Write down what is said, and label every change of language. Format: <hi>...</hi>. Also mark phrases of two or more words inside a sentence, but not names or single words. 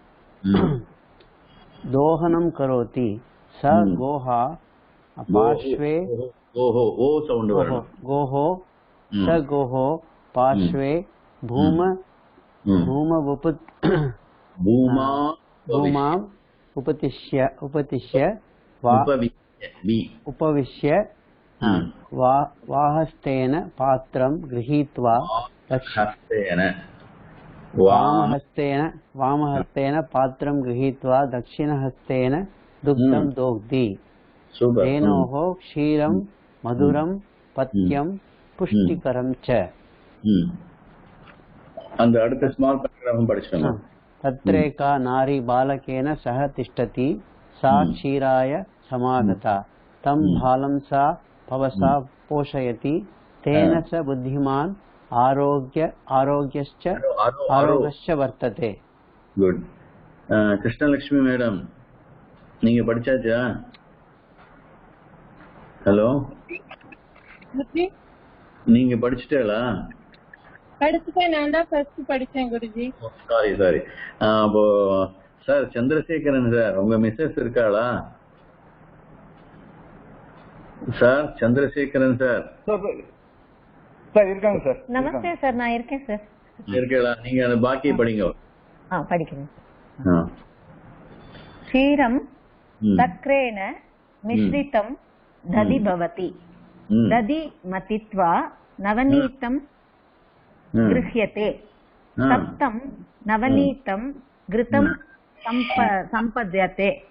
<sa>दोहनं करोति स गोः पार्श्वे गोः स गोः पार्श्वे भूमाम् उपविश्य वाहस्तेन पात्रं गृहीत्वा वामहस्तेन पात्रं गृहीत्वा दक्षिणहस्तेन दुग्धं दोग्धि धेनोः क्षीरं मधुरं पथ्यं पुष्टिकरं च।</sa> <ta>அந்த அடுத்த</ta> <en>small paragraph</en> <ta>படிச்சோம்</ta> <sa>तत्रैका नारी बालकेन सह तिष्ठति सा क्षीराय समागता तं बालं सा पवसा पोषयति तेन च बुद्धिमान् आरोग्यश्च वर्तते।</sa> <ta>गुड कृष्णलक्ष्मी मैडम நீங்க படிச்சாச்சா? ஹலோ நீங்க படிச்சிட்டீங்களா? படிச்சுட்டேன், நான் தான் ஃபர்ஸ்ட் படிச்சேன் குருஜி. சாரி அப்போ சார் சந்திரசேகரன் சார் உங்க மிஸ்ஸஸ் இருக்காளா? சார் சந்திரசேகரன் சார் சார் இருக்காங்க சார். நமஸ்தே சார், நான் இருக்கேன் சார். இருக்கா? நீங்க அந்த பாக்கியை படிங்க. படிக்கிறேன்.</ta> <sa>क्षीरं तक्रेण मिश्रितं दधि भवति. दधि मथित्वा नवनीतं गृह्यते. तप्तं नवनीतं घृतं संपद्यते.</sa>